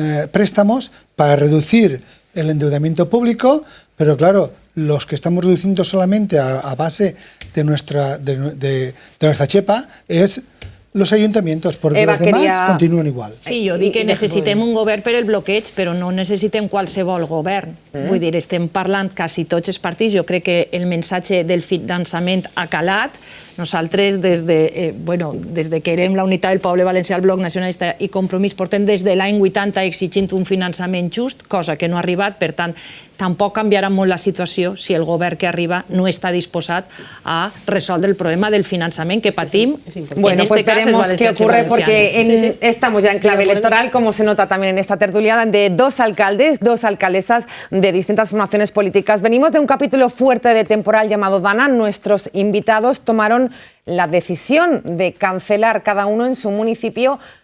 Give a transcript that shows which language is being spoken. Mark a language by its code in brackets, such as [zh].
[es] préstamos para reducir el endeudamiento público, pero claro, los que estamos reduciendo solamente a base de nuestra chepa es los ayuntamientos, porque Eva, los demás continuen igual. [ca] Sí, jo dic que necessitem un govern per el bloqueig, però no necessitem qualsevol govern. Vull dir, estem parlant quasi tots els partits. Jo crec que el missatge del finançament ha calat. Nosaltres, des de que érem la Unitat del Poble Valencià, el Bloc Nacionalista i Compromís, portem des de l'any 80 exigint un finançament just, cosa que no ha arribat. Per tant, tampoc canviarà molt la situació si el govern que arriba no està disposat a resoldre el problema del finançament que patim. [es] Bueno, pues veremos qué ocurre, porque estamos ya en clave electoral, como se nota también en esta tertulia, de dos alcaldes, dos alcaldesas de distintas formaciones políticas. Venimos de un capítulo fuerte de temporal llamado Dana. Nuestros invitados tomaron la decisión de cancelar cada uno en su municipio